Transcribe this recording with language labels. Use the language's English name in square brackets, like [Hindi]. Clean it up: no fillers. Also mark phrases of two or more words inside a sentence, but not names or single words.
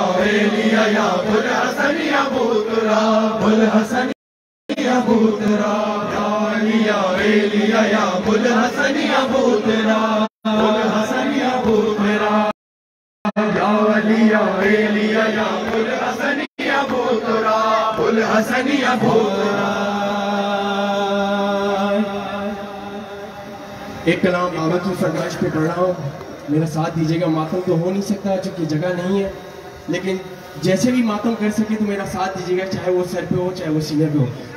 [Urdu] ایلیا یا ابوالحسن ابو تراب ابوالحسن ابو تراب یا علی یا ایلیا یا ابوالحسن ابو تراب ابوالحسن ابو تراب یا علی یا ایلیا یا ابوالحسن ابو تراب ابوالحسن ابو تراب. ایک کلام بابا کی فرمائش پہ پڑھ رہا ہوں، میرا ساتھ دیجیے گا. ماتم تو ہو نہیں سکتا چونکہ جگہ نہیں ہے، لیکن جیسے بھی ماتم کر سکے تو میرا ساتھ دیجیے گا، چاہے وہ سر پہ ہو چاہے وہ سینے پہ ہو.